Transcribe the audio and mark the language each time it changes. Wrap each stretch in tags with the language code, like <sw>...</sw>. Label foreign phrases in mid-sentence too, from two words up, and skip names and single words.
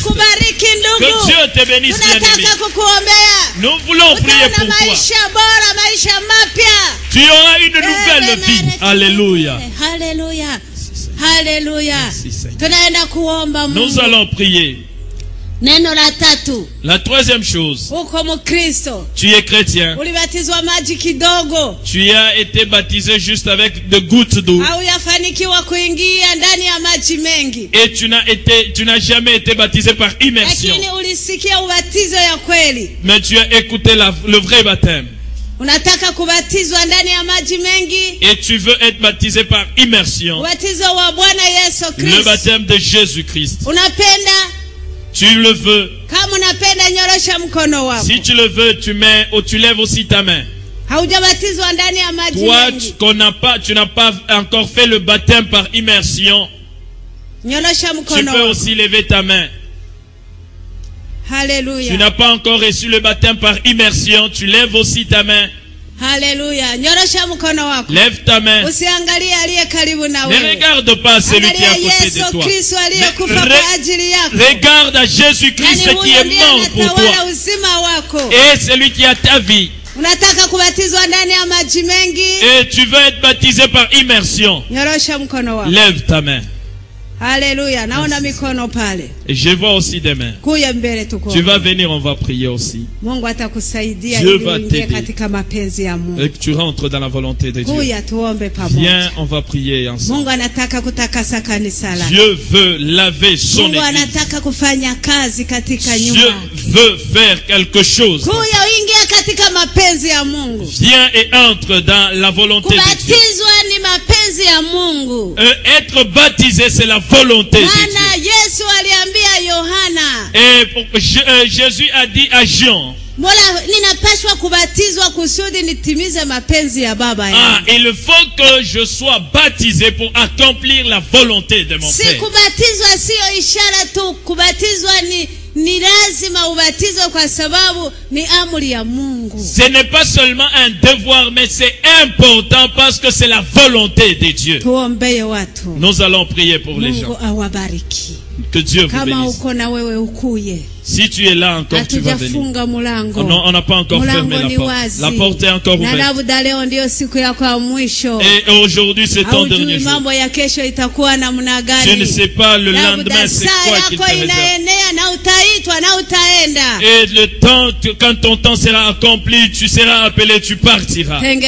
<fr>Que Dieu te bénisse, bien-aimé. Nous voulons prier pour toi. Tu auras une nouvelle vie. Alléluia. Alléluia. Alléluia. Nous allons prier.</fr> <sw>Neno la tatu.</sw> <fr>La troisième chose.</fr> <sw>Uko mkristo.</sw> <fr>Tu es chrétien.</fr> <sw>Ulibatizwa maji kidogo.</sw> <fr>Tu as été baptisé juste avec de gouttes d'eau.</fr> <sw>Hauyafanikiwa kuingia ndani ya maji mengi.</sw> <fr>Et tu n'as jamais été baptisé par immersion.</fr> <sw>Lakini ulisikia ubatizo ya kweli.</sw> <fr>Mais tu as écouté le vrai baptême.</fr> <sw>Unataka kubatizwa ndani ya maji mengi.</sw> <fr>Et tu veux être baptisé par immersion.</fr> <sw>Ubatizo wa Bwana Yesu Kristo.</sw> <fr>Le baptême de Jésus-Christ.</fr> <sw>Unapenda?</sw> <fr>Tu le veux.</fr> <sw>Kama unapenda nyorosha mkono wako.</sw> <fr>Si tu le veux, tu lèves aussi ta main.</fr> <sw>Haujabatizwa ndani ya maji mengi.</sw> <fr>Toi, tu n'as pas encore fait le baptême par immersion.</fr> <sw>Nyorosha mkono wako.</sw> <fr>Tu peux aussi lever ta main. Alléluia. Tu n'as pas encore reçu le baptême par immersion, tu lèves aussi ta main. Alléluia.</fr> <sw>Nyorosha mkono wako.</sw> <fr>Lève ta main.</fr> <sw>Usiangalie aliye karibu na wewe.</sw> <fr>Ne regarde pas celui qui est à côté de toi.</fr> <sw>Yesu aliyekufa kwa ajili yako.</sw> <fr>Regarde à Jésus-Christ qui est mort pour toi. Et celui qui a ta vie.</fr> <sw>Unataka kubatizwa ndani ya maji mengi.</sw> <fr>Et tu veux être baptisé par immersion.</fr> <sw>Nyorosha mkono wako.</sw> <fr>Lève ta main. Alléluia.</fr> <sw>Naona mikono pale.</sw> <fr>Et je vois aussi des mains.</fr> <sw>Kuya mbele tuko.</sw> <fr>Tu vas venir, on va prier aussi.</fr> <sw>Mungu atakusaidia ili uingie katika mapenzi ya Mungu.</sw> <fr>Et que tu rentres dans la volonté de Dieu.</fr> <sw>Kuya tuombe pamoja.</sw> <fr>Viens, on va prier ensemble.</fr> <sw>Mungu anataka kutakasa kanisa lake.</sw> <fr>Dieu veut laver son</fr> <sw>Mungu</sw> <fr>église.</fr> <sw>anataka kufanya kazi katika nyumba.</sw> <fr>Dieu veut faire quelque chose.</fr> <sw>Kuya uingie katika mapenzi ya Mungu.</sw> <fr>Viens et entre dans la volonté de Dieu.</fr> <sw>Kubatizwa ni mapenzi ya Mungu.</sw> <fr>Être baptisé, c'est la volonté de Dieu.</fr> <sw>Yesu aliambia Yohana.</sw> <fr>Et Jésus a dit à Jean.</fr> <sw>Mola, ninapaswa kubatizwa kusudi nitimize mapenzi ya Baba yangu.</sw> <fr>Il faut que je sois baptisé pour accomplir la volonté de mon Père.</fr> <sw>Si kubatizwa sio ishara tu, kubatizwa ni lazima ubatizwe kwa sababu ni amri ya Mungu.</sw> <fr>Ce n'est pas seulement un devoir, mais c'est important parce que c'est la volonté de Dieu.</fr> <sw>Tuombee watu.</sw> <fr>Nous allons prier pour les gens.</fr> <sw>Mungu awabariki.</sw> <fr>Que Dieu vous bénisse.</fr> <sw>Kama uko na wewe ukuye.</sw> <fr>Si tu es là encore, tu vas venir. Non, on n'a pas encore fermé la porte. La porte est encore ouverte. Et aujourd'hui, c'est ton dernier jour. Tu ne sais pas le lendemain, c'est quoi qu'il te réserve. Et le temps, quand ton temps sera accompli, tu seras appelé, tu partiras.</fr>